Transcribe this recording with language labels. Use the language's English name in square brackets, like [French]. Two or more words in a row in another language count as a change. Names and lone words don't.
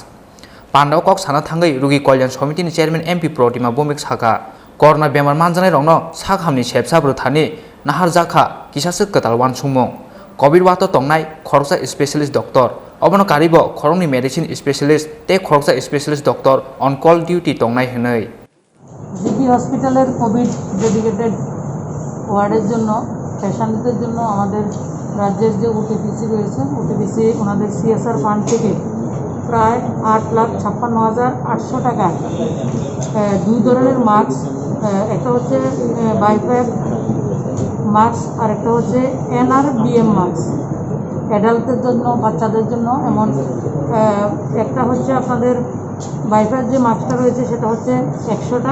[Kok Borok] Pandaw kok sana thangai rugi kolyan committee ni chairman MP Pratima bomik saka. Corona bemar manjane rongno sakhamni sepsabro thani nahar jaka kisase ketal wansumung covid wato tongnai khoroksa [English] specialist doctor [Kok Borok] obono karibo khorongni [English] medicine specialist [Kok Borok] te khoroksa [English] specialist doctor on call duty [Kok Borok] tongnai hinai [Bangla] জিবি হসপিটালের [English] covid dedicated ward [Bangla] জন্য পেশেন্টদের জন্য আমাদের রাজ্যের যে ওটিপিসি রয়েছে ওটিপিসি ওনাদের [English] CSR fund [Bangla] থেকে প্রায় 8,56,800 টাকা দুই ধরনের মাস্ক একটা হচ্ছে [English] BiPAP mask [Bangla] আর একটা হচ্ছে [English] NRBM mask [Bangla] অ্যাডাল্টদের জন্য বাচ্চাদের জন্য এমন একটা হচ্ছে আপনাদের বাইপ্যাক যে মাস্কটা রয়েছে সেটা হচ্ছে 100টা